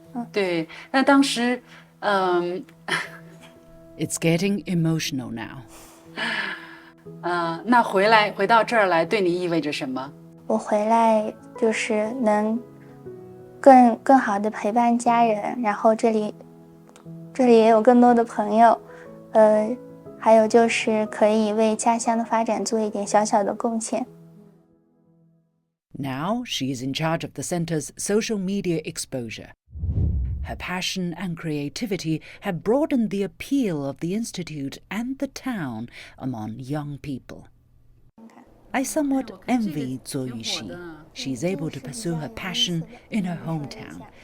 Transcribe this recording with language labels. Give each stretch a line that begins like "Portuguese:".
Chinese: 对，那当时
English: It's getting emotional now.
Chinese: 那回到这儿来，对你意味着什么？我回来就是能更好的陪伴家人，然后这里也有更多的朋友，还有就是可以为家乡的发展做一点小小的贡献。
English: Now she is in charge of the center's social media exposure. Her passion and creativity have broadened the appeal of the institute and the town among young people. I somewhat envy Zuo Yuxi. She is able to pursue her passion in her hometown.